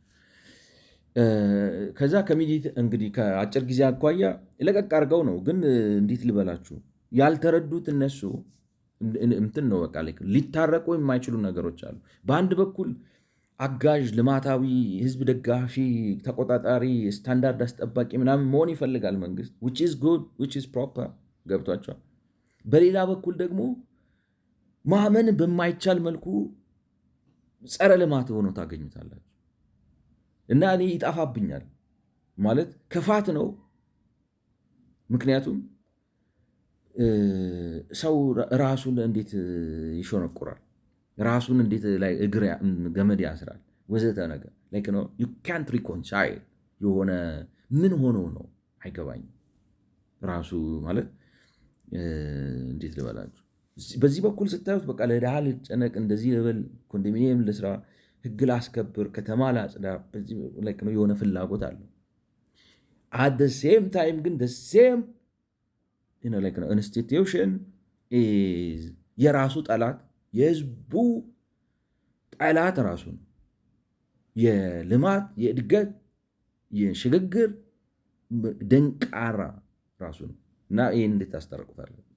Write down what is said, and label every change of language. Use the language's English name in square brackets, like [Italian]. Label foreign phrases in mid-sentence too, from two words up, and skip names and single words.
[Amharic] ከዛ እንግዲህ ከአጭር ጊዜ አኳያ ለቀቅ አድርገው ነው። ግን እንዴት ልበላችሁ ያልተረዱት እነሱ እንትን ነው በቃ ሊታረቁ የማይችሉ ነገሮች አሉ። በአንድ በኩል አጋዥ፣ ልማታዊ፣ ህዝብ ደጋፊ፣ ተቆጣጣሪ፣ ስታንዳርድ አስጠባቂ ምናምን መሆን ይፈልጋል መንግስት [English] which is good which is proper [Amharic] ገብቷቸዋል። በሌላ በኩል ደግሞ ማመን በማይቻል መልኩ ጸረ ልማት ሆኖ ታገኙታላችሁ። እና እኔ ይጠፋብኛል ማለት ክፋት ነው። ምክንያቱም ሰው ራሱን እንዴት ይሾነቁራል፣ ራሱን እንዴት ላይ እግር ገመድ ያስራል ወዘተ ነገር ላይክ ነው [English] you can't reconcile [Amharic] የሆነ ምን ሆኖ ነው አይገባኝም። ራሱ ማለት እንዴት ልበላችሁ በዚህ በኩል ስታዩት በቃ ለድሃ ልጨነቅ፣ እንደዚህ ልበል፣ ኮንዶሚኒየም ልስራ፣ ህግ ላስከብር፣ ከተማ ላጽዳ፣ በዚህ ላይክ ነው የሆነ ፍላጎት አለው። [English] at the same time [Amharic] ግን [English] the same [Amharic] ላይክ ነው ኢንስቲትዩሽን የራሱ ጠላት፣ የህዝቡ ጠላት ራሱ ነው። የልማት የእድገት የሽግግር ደንቃራ ራሱ ነው። እና ይህን እንዴት ታስታርቁታለ?